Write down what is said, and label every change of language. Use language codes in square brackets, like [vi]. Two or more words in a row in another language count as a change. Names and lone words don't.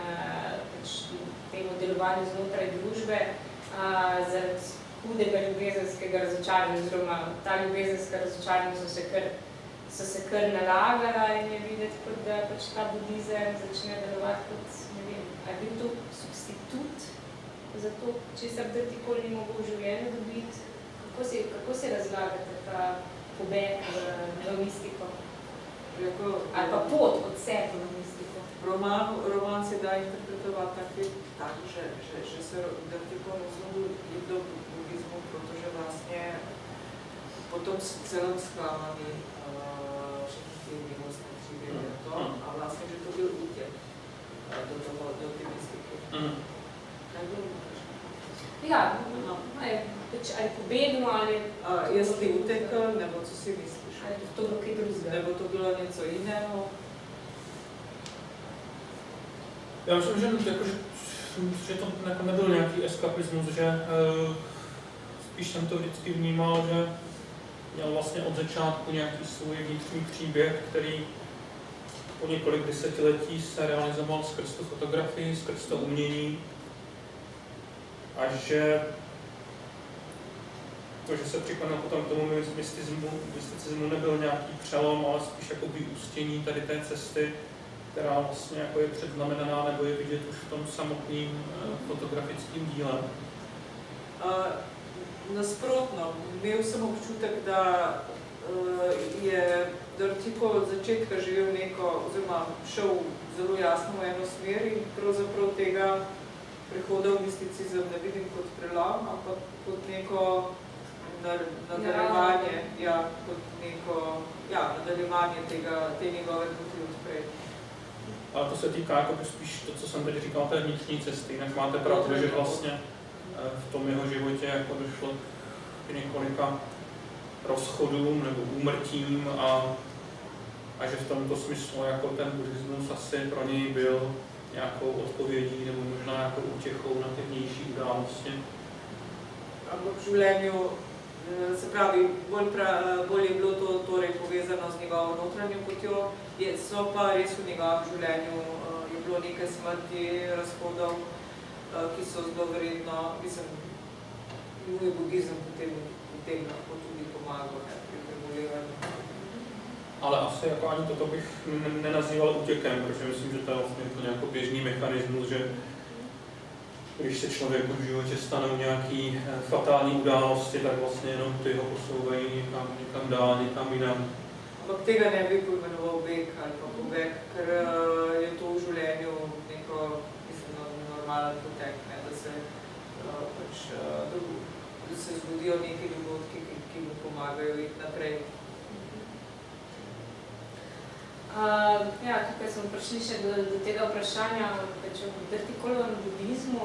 [sl] temu delovanju znotraj družbe zaradi hudega ljubezenskega razočaranja, oziroma ta ljubezenska razočaranja so se kar nalagala in je videti, kot da pač ta budizem začne delovati kot, ne vem, ali je bil to substitut za to, česar Dertikol ni mogel v življenju dobiti. Kako se razlagate ta pobeg v mistiko? Ali pa pot od sebe v mistiko? Roman se da interpretovati [cs] tak, že se Dertikol znovu do budizmu, protože vlastně potom celom sklamami všechny ty milostné příběhy a vlastně, že to byl útěk do ty mystiky. [sl] Ja, ali pobegnil, ali... [cs] Jestli utekl, nebo co si misliš? [sl] Ali to bilo kaj drugega? [cs] Nebo to bylo něco jiného? Já myslím, že to jako nebyl nějaký eskapismus, že spíš jsem to vždycky vnímal, že měl vlastně od začátku nějaký svůj vnitřní příběh, který po několik desetiletí se realizoval skrz tu fotografii, skrz to umění a že to, že se přiklonil potom k tomu mysticismu, nebyl nějaký přelom, ale spíš jako vyústění tady té cesty, která vlastně jako je předznamenaná nebo je vidět už v tom samotným fotografickým dílem. [sl] Nasprotno, imel sem občutek, da je Dortico od začetka živel neko, oziroma šel zelo jasno v eno smer in pravzaprav tega prehoda v misticizem ne vidim kot prelom, ampak kot neko nadaljevanje, nadaljevanje te njegove poti odprej. [cs] Ale to se týká jako spíš to, co jsem teď říkal, té vnitřní cesty, jinak máte pravdu, že vlastně v tom jeho životě jako došlo k několika rozchodům nebo úmrtím a že v tomto smyslu jako ten buddhismus asi pro něj byl nějakou odpovědí nebo možná jako útěchou na ty vnější události. [sl] Ampak v življenju, se pravi, bolj je bilo to torej povezano z njegovo notranjo potjo, so pa res v njegovem življenju je bilo nekaj smrti, razhodov, ki so zelo verjetno, mislim, mu je budizem potem lahko tudi pomagal pri prebolevanju. [cs] Ale asi jako ani toto bych nenazýval útěkem, protože myslím, že to je vlastně jako běžný mechanismus, že když se člověku v životě stanou nějaký fatální události, tak vlastně jenom ty ho posouvají někam dál, někam jinam. [sl] Ampak tega ne bi pojmenoval beg ali pa pobeg, ker je to v življenju neko, mislim, normalen potek, ne, da se zgodijo neki dogodki, ki mu pomagajo iti naprej. Tukaj smo prišli še do tega vprašanja o Dorticolovem budizmu.